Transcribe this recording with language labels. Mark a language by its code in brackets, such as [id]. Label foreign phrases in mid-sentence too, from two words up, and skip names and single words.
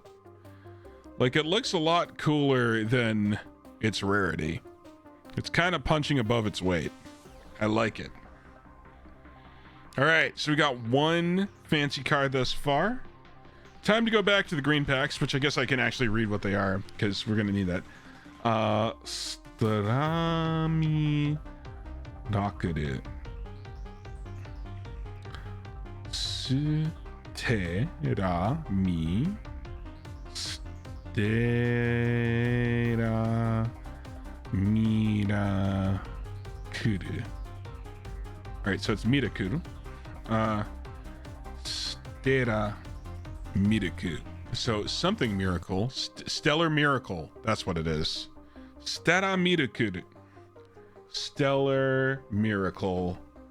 [en] Like, it looks a lot cooler than its rarity. It's kind of punching above its weight. I like it. All right, so we got one fancy card thus far. Time to go back to the green packs, which I guess I can actually read what they are, because we're going to need that. Strami Nakuru. Sterami. Stera Mirakuru. Alright, so it's Mirakuru. Stera Miraku. So something miracle. Stellar miracle. That's what it is. Stera Mirakuru. Stellar miracle.